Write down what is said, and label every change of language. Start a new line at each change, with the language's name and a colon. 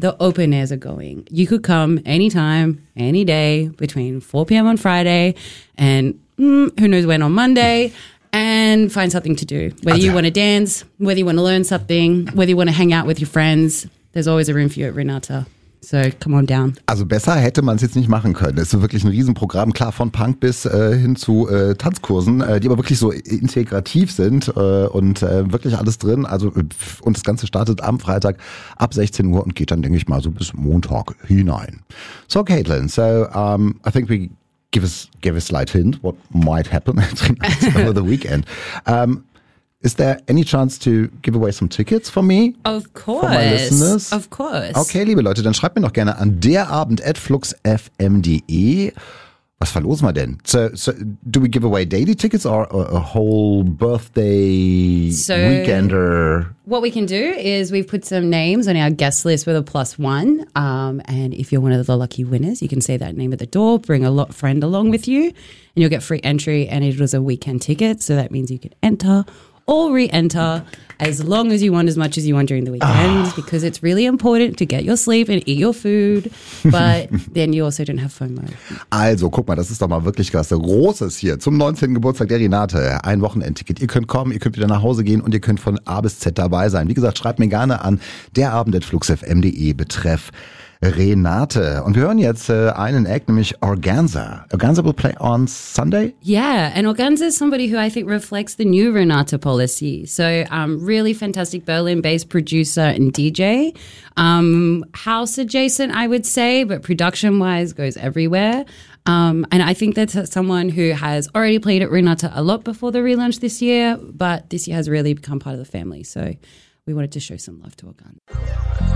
English: The open airs are going. You could come anytime, any day, between 4 p.m. on Friday and who knows when on Monday. and find something to do. Whether you want to dance, whether you want to learn something, whether you want to hang out with your friends, there's always a room for you at Renata. So come on down.
German: Also besser hätte man es jetzt nicht machen können. Es ist wirklich ein Riesenprogramm, klar, von Punk bis hin zu Tanzkursen, die aber wirklich so integrativ sind und wirklich alles drin. Also und das Ganze startet am Freitag ab 16 Uhr und geht dann, denke ich mal, so bis Montag hinein.
English: So Caitlin, so I think we give a slight hint what might happen over the weekend. Is there any chance to give away some tickets for me? Of course. Of course.
German: Okay, liebe Leute, dann schreibt mir doch gerne an derabend@fluxfm.de. Was verlosen wir denn?
English: So do we give away daily tickets or a whole birthday weekender? What we can do is we've put some names on our guest list with a plus one. And if you're one of the lucky winners, you can say that name at the door, bring a lot friend along with you, and you'll get free entry. And it was a weekend ticket, so that means you can enter or re-enter as long as you want, as much as you want during the weekend, because it's really important to get your sleep and eat your food, but then you also don't have FOMO.
German: Also, guck mal, das ist doch mal wirklich krass. Großes hier zum 19. Geburtstag der Renate. Ein Wochenendticket. Ihr könnt kommen, ihr könnt wieder nach Hause gehen und ihr könnt von A bis Z dabei sein. Wie gesagt, schreibt mir gerne an derabend@fluxfm.de betreff Renate. Und wir hören jetzt einen Act, nämlich Organza.
English: Organza will play on Sunday? Yeah, and Organza is somebody who I think reflects the new Renata policy. So, really fantastic Berlin-based producer and DJ. House adjacent, I would say, but production-wise goes everywhere. And I think that's someone who has already played at Renata a lot before the relaunch this year, but this year has really become part of the family. So, we wanted to show some love to Organza.